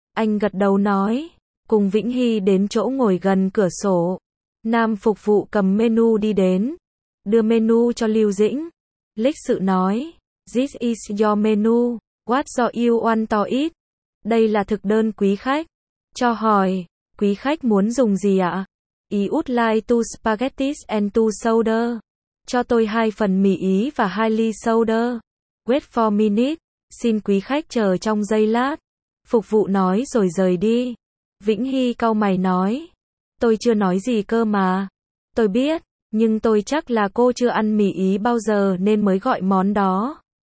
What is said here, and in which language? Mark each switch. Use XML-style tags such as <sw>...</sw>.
<vi>Anh gật đầu nói. Cùng Vĩnh Hy đến chỗ ngồi gần cửa sổ. Nam phục vụ cầm menu đi đến. Đưa menu cho Lưu Dĩnh. Lịch sự nói.</vi> <en>This is your menu. What do you want to eat?</en> <vi>Đây là thực đơn quý khách. Cho hỏi. Quý khách muốn dùng gì ạ?</vi> <en>I would like two spaghetti and two soda.</en> <vi>Cho tôi hai phần mì ý và hai ly soda.</vi> <en>Wait for a minute,</en> <vi>xin quý khách chờ trong giây lát. Phục vụ nói rồi rời đi. Vĩnh Hy cau mày nói. Tôi chưa nói gì cơ mà. Tôi biết, nhưng tôi chắc là cô chưa ăn mì ý bao giờ nên mới gọi món đó.</vi>